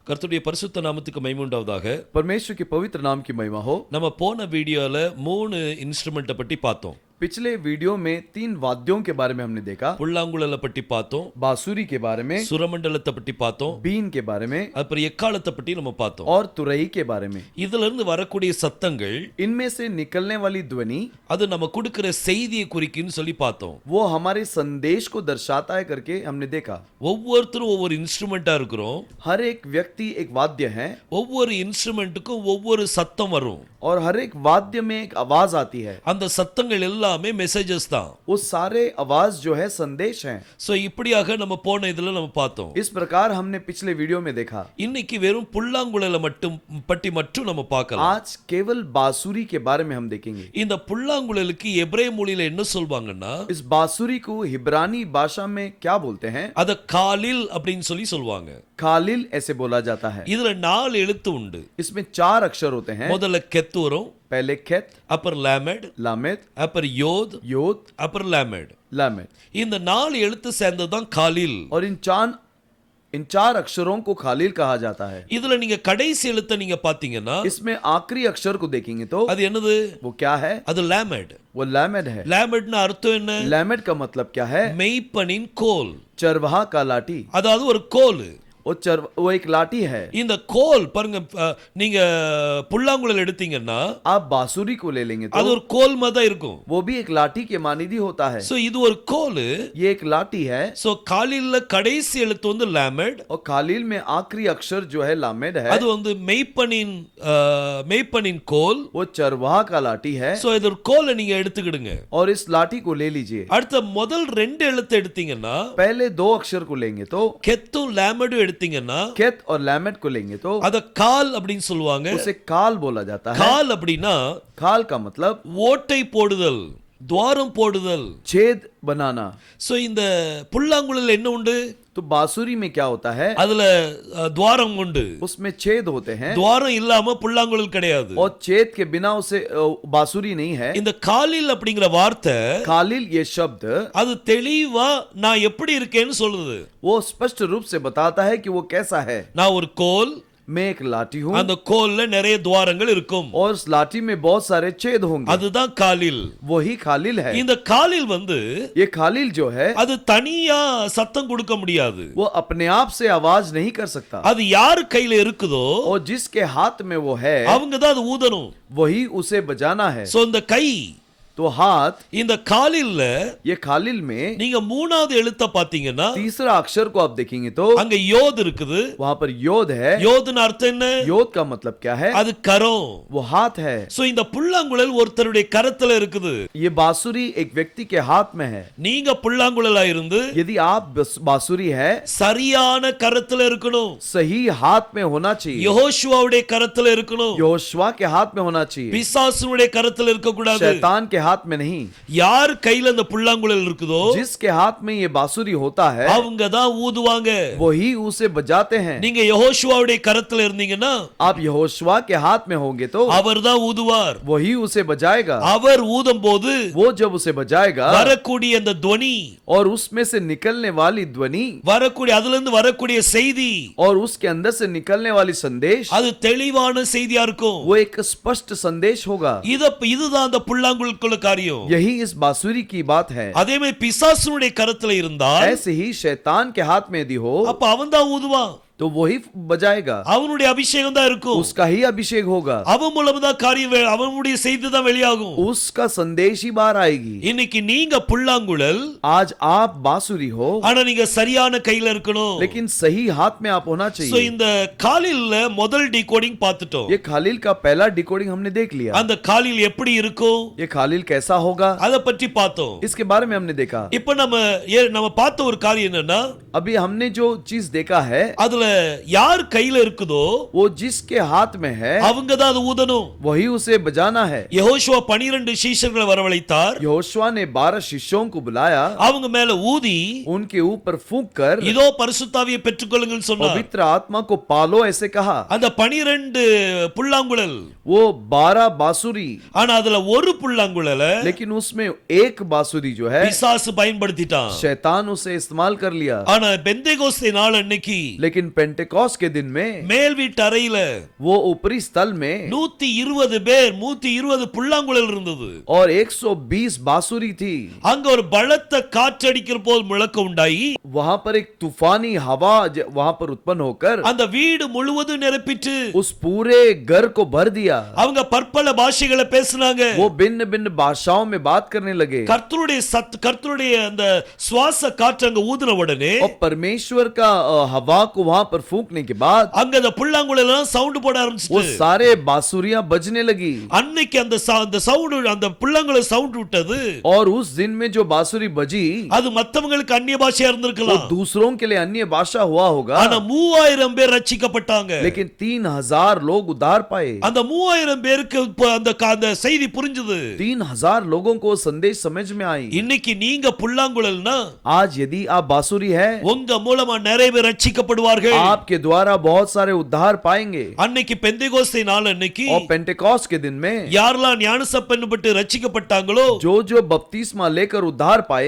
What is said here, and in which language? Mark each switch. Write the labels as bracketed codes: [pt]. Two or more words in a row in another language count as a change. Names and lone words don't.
[ta] கர்த்தருடைய பரிசுத்த நாமத்துக்கு மகிமை உண்டாவதாக. [hi] परमेश्वर के पवित्र नाम की महिमा हो। [ta] நம்ம போன வீடியோல 3 இன்ஸ்ட்ருமெண்ட்டை பற்றி பார்த்தோம். [hi] पिछले वीडियो में 3 वाद्यों के बारे में हमने देखा। [ta] புல்லாங்குழலை பற்றி பார்த்தோம், [hi] बांसुरी के बारे में, [ta] சுரமண்டலத்தை பற்றி பார்த்தோம், [hi] बीन के बारे में, [ta] அப்புறம் எக்காலத்தை பற்றி நம்ம பார்த்தோம். [hi] और तुरई के बारे में। [ta] இதுல இருந்து வரக்கூடிய சத்தங்கள் [hi] इनमें से निकलने वाली ध्वनि [ta] அது நம்ம கொடுக்கிற செய்தியை குறிக்குன்னு சொல்லி பார்த்தோம். [hi] वो हमारे संदेश को दर्शाता है करके हमने देखा। [ta] ஒவ்வொருத்தரும் ஒவ்வொரு இன்ஸ்ட்ருமெண்டா இருக்கிறோம். [hi] हर एक व्यक्ति एक वाद्य है [ta] ஒவ்வொரு இன்ஸ்ட்ருமெண்ட்டுக்கும் ஒவ்வொரு சத்தம் வரும். [hi] और हर एक वाद्य में एक आवाज आती है। [ta] அந்த சத்தங்கள் எல்லாமே மெசேजेस தான். [hi] वो सारे आवाज जो है संदेश हैं। [ta] சோ இப்படியாக நம்ம போன இதுல நம்ம பார்த்தோம். [hi] इस प्रकार हमने पिछले वीडियो में देखा। [ta] இன்னைக்கு வெறும் புல்லாங்குழலை மட்டும் நம்ம பார்க்கலாம். [hi] आज केवल बांसुरी के बारे में हम देखेंगे। [ta] இந்த புல்லாங்குழலுக்கு எபிரேய மொழியில என்ன சொல்வாங்கன்னா, [hi] इस बांसुरी को हिब्रानी भाषा में क्या बोलते हैं? [ta] அத காலில் அப்படினு சொல்லுவாங்க. [hi] खालिल ऐसे बोला जाता है। [ta] இதுல 4 எழுத்து உண்டு. [hi] इसमें 4 अक्षर होते हैं। [ta] முதல்ல கெத் வரும், [hi] पहले खेत, [ta] அப்புறம் லாமெட், [hi] लामेद, [ta] அப்புறம் யோத், [hi] योद, [ta] அப்புறம் லாமெட். [hi] लामेद। [ta] இந்த 4 எழுத்து சேர்ந்ததுதான் காலில். [hi] और इन 4 अक्षरों को खालिल कहा जाता है। [ta] இதுல நீங்க கடைசி எழுத்தை நீங்க பாத்தீங்கன்னா, [hi] इसमें आखिरी अक्षर को देखेंगे तो [ta] அது என்னது? [hi] वो क्या है? [ta] அது லாமெட். [hi] वो लामेड है। [ta] லாமெட்னா அர்த்தம் என்ன? [hi] लामेड का मतलब क्या है? [ta] மெய்ப்பனின் கோல். [hi] चरवाहा का लाठी। [ta] அதாவது ஒரு கோல். [hi] वो एक लाठी है। [ta] இந்த கோல் பாருங்க, நீங்க புல்லாங்குழல் எடுத்தீங்கன்னா [hi] आप बांसुरी को ले लेंगे [ta] அது [hi] तो [ta] ஒரு கோல் மாதிரி தான் இருக்கும். [hi] वो भी एक लाठी के मानिदी होता है। [ta] சோ இது ஒரு கோல். [hi] ये एक लाठी है। [ta] சோ காலில்ல கடைசி எழுத்து வந்து லாமெட், [hi] और खालिल में आखिरी अक्षर जो है लामेड है। [ta] அது வந்து மெய்ப்பனின் கோல். [hi] वो चरवाहा का लाठी है। [ta] சோ இது ஒரு கோலை நீங்க எடுத்துக்கிடுங்க. [hi] और इस लाठी को ले लीजिए। [ta] அடுத்த முதல் 2 எழுத்து எடுத்தீங்கன்னா, [hi] पहले 2 अक्षर को लेंगे तो [ta] கெத்தும் லாமெடும் எடுத்தீங்கன்னா, [hi] खेत और लामेड को लेंगे तो [ta] அத கால் அப்படினு சொல்லுவாங்க. [hi] उसे काल बोला जाता है। [ta] கால் அப்படினா [hi] काल का मतलब [ta] ஓட்டை போடுதல், துவாரம் போடுதல், [hi] छेद बनाना। [ta] சோ இந்த புல்லாங்குழல் என்ன உண்டு? [hi] तो बांसुरी में क्या होता है? [ta] அதுல துவாரம் உண்டு. [hi] उसमें छेद होते हैं। [ta] துவாரம் இல்லாம புல்லாங்குழல் கிடையாது. [hi] और छेद के बिना उसे बांसुरी नहीं है। [ta] இந்த காலில் அப்படிங்கிற வார்த்தை, [hi] खालिल ये शब्द, [ta] அது தெளிவா நான் எப்படி இருக்கேன்னு சொல்லுது. [hi] वो स्पष्ट रूप से बताता है कि वो कैसा है। [ta] நான் ஒரு கோல், [hi] मैं एक लाठी हूँ, [ta] அந்த கோல்ல நிறைய துவாரங்கள் இருக்கும். [hi] और उस लाठी में बहुत सारे छेद होंगे। [ta] அதுதான் காலில். [hi] वही खालिल है। [ta] இந்த காலில் வந்து [hi] ये खालिल जो है [ta] அது தனியா சத்தம் கொடுக்க முடியாது. [hi] वो अपने आप से आवाज नहीं कर सकता। [ta] அது யார் கையில இருக்குதோ [hi] और जिसके हाथ में वो है [ta] அவங்க தான் அது ஊதணும். [hi] वही उसे बजाना है। [ta] சோ இந்த கை, [hi] तो हाथ, [ta] இந்த காலில்ல [hi] ये खालिल में [ta] நீங்க 3வது எழுத்த பாத்தீங்கன்னா, [hi] तीसरा अक्षर को आप देखेंगे तो [ta] அங்க யோத் இருக்குது. [hi] वहां पर योद है। [ta] யோதுன்னு அர்த்தம் என்ன? [hi] योद का मतलब क्या है? [ta] அது கரம். [hi] वो हाथ है। [ta] சோ இந்த புல்லாங்குழல் ஒருத்தருடைய கரத்துல இருக்குது. [hi] ये बांसुरी एक व्यक्ति के हाथ में है। [ta] நீங்க புல்லாங்குழலா இருந்து [hi] यदि आप बांसुरी है, [ta] சரியான கரத்துல இருக்கணும். [hi] सही हाथ में होना चाहिए। [ta] யெகோஷுவாவுடைய கரத்துல இருக்கணும். [hi] यहोशुआ के हाथ में होना चाहिए। [ta] பிசாசுனுடைய கரத்துல இருக்க கூடாது. [hi] शैतान के हाथ में नहीं। [ta] யார் கையில அந்த புல்லாங்குழல் இருக்குதோ [hi] जिसके हाथ में ये बांसुरी होता है [ta] அவங்க தான் ஊதுவாங்க. [hi] वही उसे बजाते हैं। [ta] நீங்க யெகோஷுவாவுடைய கரத்துல இருந்தீங்கன்னா, [hi] आप यहोशुआ के हाथ में होंगे तो [ta] அவர் தான் ஊதுவார். [hi] वही उसे बजाएगा। [ta] அவர் ஊதும்போது [hi] वो जब उसे बजाएगा [ta] வரக்கூடிய அந்த துவனி, [hi] और उसमें से निकलने वाली ध्वनि, [ta] வரக்கூடிய அதுல இருந்து வரக்கூடிய செய்தி, [hi] और उसके अंदर से निकलने वाली संदेश, [ta] அது தெளிவான செய்தியா இருக்கும். [hi] वो एक स्पष्ट संदेश होगा। [ta] இதுதான் அந்த புல்லாங்குழலுக்குள்ள காரியம். [hi] यही इस बांसुरी की बात है। [ta] அதே மாதிரி பிசாசுனுடைய கரத்துல இருந்தால், [hi] ऐसे ही शैतान के हाथ में यदि हो [ta] அப்ப அவன் தான் ஊதுவான். [hi] तो वही बजाएगा। [ta] அவனுடைய அபிஷேகம் தான் இருக்கும். [hi] उसका ही अभिषेक होगा। [ta] அவன் மூலமா தான் காரியம், அவனுடைய செய்தி தான் வெளியாகும். [hi] उसका संदेश ही बाहर आएगी। [ta] இன்னைக்கு நீங்க புல்லாங்குழல், [hi] आज आप बांसुरी हो, [ta] ஆனா நீங்க சரியான கையில இருக்கணும். [hi] लेकिन सही हाथ में आप होना [ta] சோ [hi] चाहिए। [ta] இந்த காலில்ல முதல் டிகோடிங் பார்த்துட்டோம். [hi] ये खालिल का पहला डिकोडिंग हमने देख लिया। [ta] அந்த காலில் எப்படி இருக்கும் [hi] ये खालिल कैसा होगा [ta] அத பற்றி பார்த்தோம். [hi] इसके बारे में हमने देखा। [ta] இப்ப நம்ம பார்த்த ஒரு காரியம் என்னன்னா, [hi] अभी हमने जो चीज देखा है, [ta] அதுல யார் கையில இருக்குதோ [hi] वो जिसके हाथ में है [ta] அவங்க தான் அது ஊதணும். [hi] वही उसे बजाना है। [ta] யெகோஷுவா 12 சீஷர்களை வரவழைத்தார். [hi] यहोशुआ ने 12 शिष्यों को बुलाया, [ta] அவங்க மேல ஊதி, [hi] उनके ऊपर फूंक कर [ta] இதோ பரிசுத்தாவியை பெற்றுக்கொள்ளுங்கன்னு சொன்னார். [hi] पवित्र आत्मा को पालो ऐसे कहा। [ta] அந்த 12 புல்லாங்குழல், [hi] वो 12 बांसुरी, [ta] ஆனா அதுல ஒரு புல்லாங்குழல [hi] लेकिन उसमें एक बांसुरी जो है [ta] பிசாசு பயன்படுத்திட்டான். [hi] शैतान उसे इस्तेमाल कर लिया। [ta] ஆனா பெந்தேகோஸ்தே நாள் அன்னைக்கு [hi] लेकिन पेंटेकॉस्ट के दिन में [ta] மேல் வீட்டு அறையில [hi] वो ऊपरी स्थल में [ta] 120 பேர் 120 புல்லாங்குழல் இருந்தது. [hi] और 120 बांसुरी थी. [ta] அங்க ஒரு பலத்த காற்றடிக்கிற போது முழக்கம் உண்டாயி [hi] वहां पर एक तूफानी हवा वहां पर उत्पन्न होकर [ta] அந்த வீடு முழுவதும் நிரப்பிட்டு [hi] उस पूरे घर को भर दिया. [ta] அவங்க பற்பல பாஷைகளை பேசினாங்க. [hi] वो भिन्न भिन्न भाषाओं में बात करने लगे. [ta] கர்த்தருடைய அந்த சுவாச காற்று அங்க ஊதுன உடனே [hi] और परमेश्वर का हवा को वहां पर फूंकने के बाद [ta] அங்க அந்த புல்லாங்குழல் எல்லாம் சவுண்ட் போட [hi] वो [ta] ஆரம்பிச்சிட்டு [hi] सारे बांसुरियां बजने लगी. [ta] அன்னைக்கு அந்த சவுண்ட் அந்த புல்லாங்குழல் சவுண்ட் விட்டது. [hi] और उस दिन में जो बांसुरी बजी [ta] அது மத்தவங்களுக்கு அந்நிய பாஷையா [hi] वो [ta] இருந்திருக்கலாம். [hi] दूसरों के लिए अन्य भाषा हुआ होगा. [ta] ஆனா 3000 பேர் ரட்சிக்கப்பட்டாங்க. [hi] लेकिन 3000 लोग उद्धार पाए. [ta] அந்த 3000 பேருக்கு அந்த செய்தி புரிஞ்சது. [hi] 3000 लोगों को संदेश समझ में आई. [ta] இன்னைக்கு நீங்க புல்லாங்குழல்னா [hi] आज यदि आप बांसुरी है [ta] உங்க மூலமா நிறைய பேர் ரட்சிக்கப்படுவார்கள். [hi] आपके द्वारा बहुत सारे उद्धार पाएंगे. [ta] அன்னைக்கு பெந்தேகோஸ்தே நாள் அன்னைக்கு [hi] और पेंटेकॉस्ट के दिन में [ta] யாரெல்லாம் ஞானஸ்நானப்பட்டு ரட்சிக்கப்பட்டாங்களோ [hi] जो जो बपतिस्मा लेकर उद्धार पाए